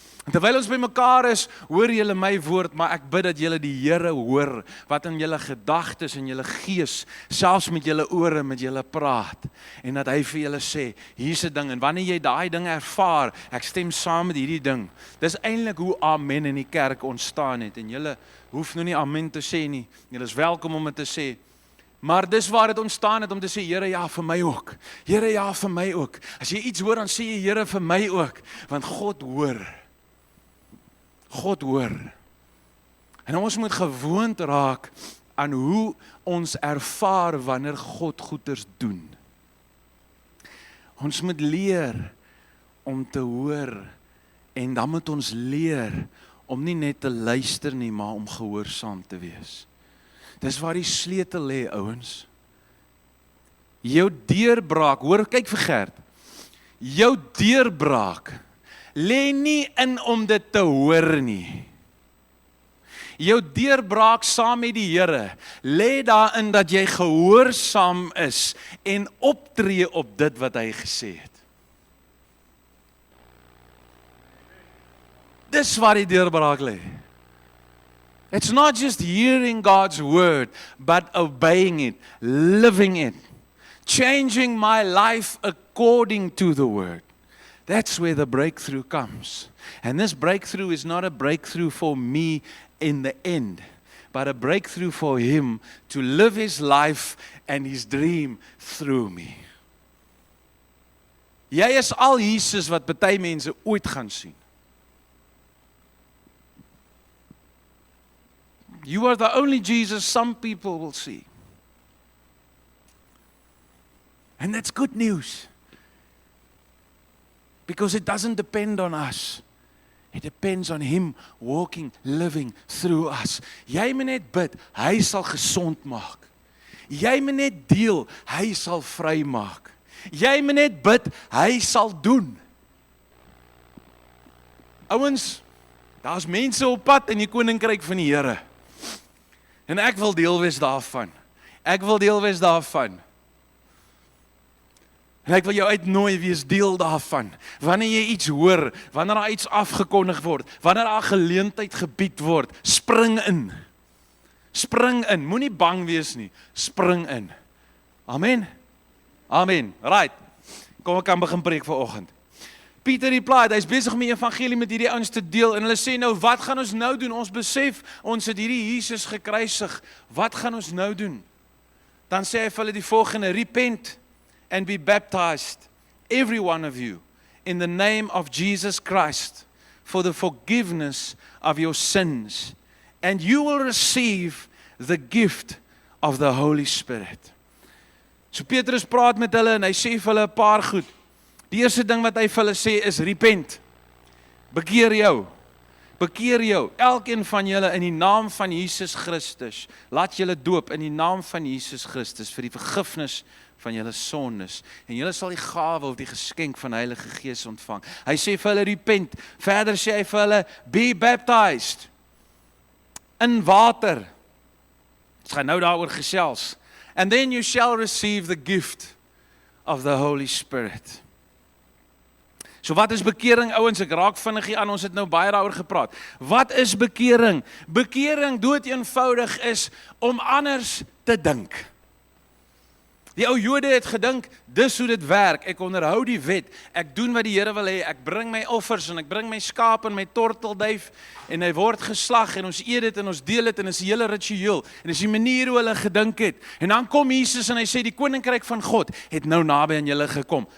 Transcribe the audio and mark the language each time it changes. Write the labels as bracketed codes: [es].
[af] En terwyl ons by mekaar is, hoor julle my woord, maar ek bid dat julle die Here hoor, wat in julle gedagtes en julle gees, selfs met julle ore, met julle praat, en dat hy vir julle sê, hier's 'n ding, en wanneer jy daai ding ervaar, ek stem saam met hierdie ding, dis eintlik hoe amen in die kerk ontstaan het, en julle hoef nou nie amen te sê nie, julle is welkom om dit te sê, maar dis waar dit ontstaan het om te sê, Here, ja, vir my ook, Here, ja, vir my ook, as jy iets hoor, dan sê jy, Here, vir my ook, want God hoor. God hoor. En ons moet gewoond raak aan hoe ons ervaar wanneer God goeders doen. Ons moet leer om te hoor en dan moet ons leer om nie net te luister nie, maar om gehoorsaam te wees. Dis waar die sleutel lê, ouens. Jou deurbraak, hoor, kyk vir Gert. Jou deurbraak lê nie in om dit te hoor nie. Jou deurbraak saam met die Here lê daarin dat jy gehoorsaam is en optree op dit wat hy gesê het. Dis waar die deurbraak lê. [en] It's not just hearing God's word, but obeying it, living it, changing my life according to the word. That's where the breakthrough comes. And this breakthrough is not a breakthrough for me in the end, but a breakthrough for Him to live His life and His dream through me. [af] Jy is al Jesus wat party mense ooit gaan sien. [en] You are the only Jesus some people will see. And that's good news. Because it doesn't depend on us. It depends on Him walking, living through us. [af] Jy moet net bid, Hy sal gesond maak. Jy moet net deel, Hy sal vry maak. Jy moet net bid, Hy sal doen. Ouens, daar's mense op pad in die koninkryk van die Here. En ek wil deel wees daarvan. Ek wil deel wees daarvan. En ek wil jou uitnooi, wees deel daarvan. Wanneer jy iets hoor, wanneer daar iets afgekondig word, wanneer daar 'n geleentheid gebied word, spring in. Spring in, moenie bang wees nie, spring in. Amen. Amen. Right. Kom ek kan begin preek vanoggend. Pieter replied, hy's besig om die evangelie met hierdie ouens te deel en hulle sê nou, wat gaan ons nou doen? Ons besef, ons het hierdie Jesus gekruisig. Wat gaan ons nou doen? Dan sê hy vir hulle die volgende, [en] repent and be baptized, every one of you, in the name of Jesus Christ, for the forgiveness of your sins, and you will receive the gift of the Holy Spirit. [af] So Petrus praat met hulle en hy sê vir hulle 'n paar goed. Die eerste ding wat hy vir hulle sê is repent. Bekeer jou. Bekeer jou. Elkeen van julle in die naam van Jesus Christus. Laat julle doop in die naam van Jesus Christus vir die vergifnis van julle sondes. En julle sal die gawe of die geskenk van die Heilige Gees ontvang. Hy sê vir hulle repent. Verder sê hy vir hulle be baptized. In water. Ons gaan nou daaroor gesels. [en] And then you shall receive the gift of the Holy Spirit. [af] So wat is bekering, ouens? Ek raak vinnig hier aan, ons het nou baie daaroor gepraat. Wat is bekering? Bekering dood eenvoudig is om anders te dink. Die ou Jode het gedink, dis hoe dit werk, ek onderhou die wet, ek doen wat die Here wil hê, ek bring my offers en ek bring my skaap en my tortelduif en hy word geslag en ons eet dit en ons deel dit en is 'n hele ritueel en dis die manier hoe hulle gedink het. En dan kom Jesus en hy sê die koninkryk van God het nou naby aan julle gekom.